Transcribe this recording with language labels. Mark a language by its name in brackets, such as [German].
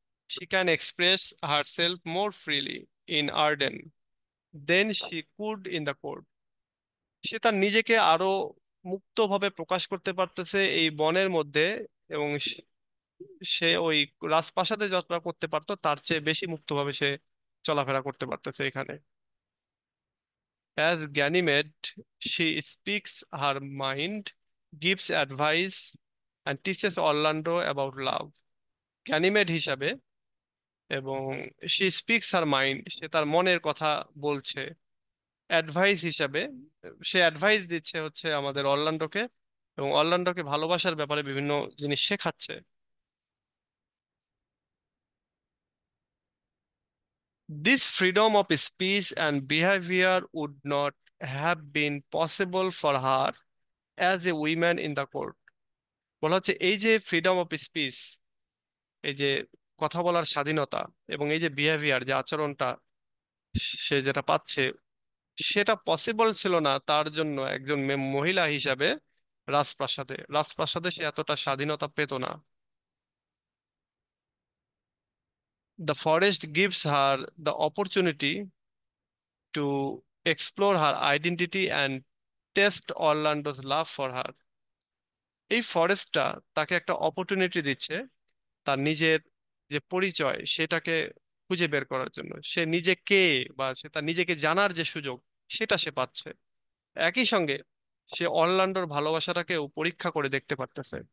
[English] She can express herself more freely in Arden than she could in the court. [Bangla] সে তার নিজেকে আরো মুক্তভাবে প্রকাশ করতে পারতেছে এই বনের মধ্যে, এবং সে ওই রাজপ্রাসাদে যতটা করতে পারতো তার চেয়ে বেশি মুক্তভাবে সে চলাফেরা করতে পারতেছে এখানে। [English] As Ganymede, she speaks her mind, gives advice, and teaches Orlando about love. [Bangla] Ganymede হিসাবে, এবং [English] she speaks her mind, [Bangla] সে তার মনের কথা বলছে। অ্যাডভাইস হিসাবে সে অ্যাডভাইস দিচ্ছে হচ্ছে আমাদের অরল্যান্ডোকে, এবং অরল্যান্ডোকে ভালোবাসার ব্যাপারে বিভিন্ন জিনিস শেখাচ্ছে। [English] This freedom of speech and behavior would not have been possible for her as a woman in the court. [Bangla] বলা হচ্ছে এই যে ফ্রিডম অফ স্পিচ, এই যে কথা বলার স্বাধীনতা, এবং এই যে বিহেভিয়ার, যে আচরণটা সে যেটা পাচ্ছে, সেটা পসিবল ছিল না তার জন্য একজন মহিলা হিসাবে রাজপ্রাসাদে। রাজপ্রাসাদে সে এতটা স্বাধীনতা পেত না। [English] The forest gives her the opportunity to explore her identity and test Orlando's love for her. [Bangla] এই ফরেস্টটা তাকে একটা অপরচুনিটি দিচ্ছে তার নিজের যে পরিচয় সেটাকে খুঁজে বের করার জন্য। সে নিজে কে, বা সে তার নিজেকে জানার যে সুযোগ সেটা সে পাচ্ছে। একই সঙ্গে সে অরল্যান্ডোর ভালোবাসাটাকেও পরীক্ষা করে দেখতে পারতেছে।